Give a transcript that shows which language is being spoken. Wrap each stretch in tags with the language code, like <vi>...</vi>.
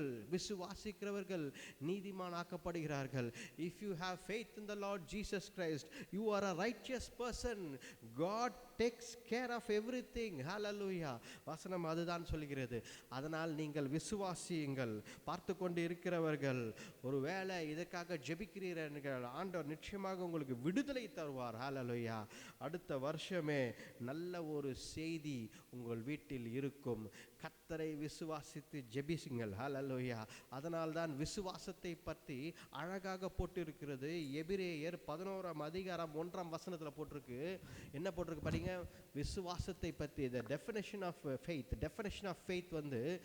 <ta>விசுவாசிக்கிறவர்கள் நீதிமான் ஆக்கப்படுகிறார்கள்.</ta> <en>If you have faith in the Lord Jesus Christ, you are a righteous person. God takes care of everything.</en> <ta>Hallelujah. வசனம் அதுதான் சொல்கிறது. அதனால் நீங்கள் விசுவாசியுங்கள். பார்த்து கொண்டு இருக்கிறவர்கள், ஒருவேளை இதற்காக ஜெபிக்கிறீர்கள், ஆண்டவர் நிச்சயமாக உங்களுக்கு விடுதலை தருவார். ஹல்லேலூயா. அடுத்த வருஷமே நல்ல ஒரு செய்தி உங்கள் வீட்டில் இருக்கும். கர்த்தரை விசுவாசித்து ஜெபியுங்கள். ஹல்லேலூயா. அதனால் தான் விசுவாசத்தை பற்றி அழகாக போட்டிருக்கிறது. எபிரேயர் 11ஆம் அதிகாரம் 1ஆம் வசனத்தில் போட்டிருக்கு. என்ன போட்டிருக்கு படிங்க? விசுவாசத்தை பற்றி</ta> <en>the definition of faith வந்து</en>